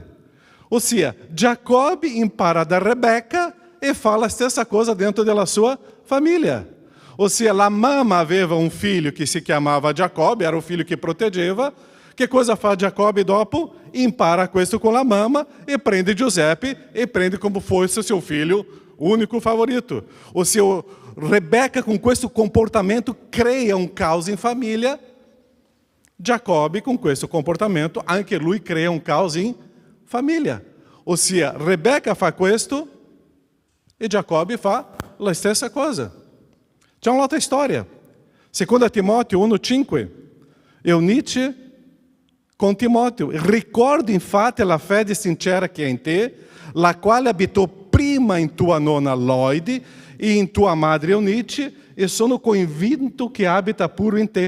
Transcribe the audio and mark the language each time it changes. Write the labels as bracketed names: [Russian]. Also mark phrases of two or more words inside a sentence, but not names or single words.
[Italian] Ossia, Giacobbe impara da Rebecca e fa la stessa cosa dentro della sua famiglia. Ossia, la mamma aveva un figlio che si chiamava Giacobbe, era o figlio che protegeva. Che cosa fa Giacobbe dopo? Impara questo con la mamma e prende Giuseppe e prende [Portuguese] como fosse seu filho único favorito. O seu Rebeca, com [Italian] questo comportamento, [Portuguese] cria um caos em família. Giacobbe, com [Italian] questo comportamento, anche lui [Portuguese] cria um caos em família. [Italian] Ossia, Rebeca fa questo e Giacobbe fa la stessa cosa. C'è un'altra storia. 2 Timóteo 1,5. Eunice com Timóteo, ricordo infatti la fede sincera che è in te, la quale abitò prima in tua nonna Loide e in tua madre Eunice, e sono convinto che abita pure in te.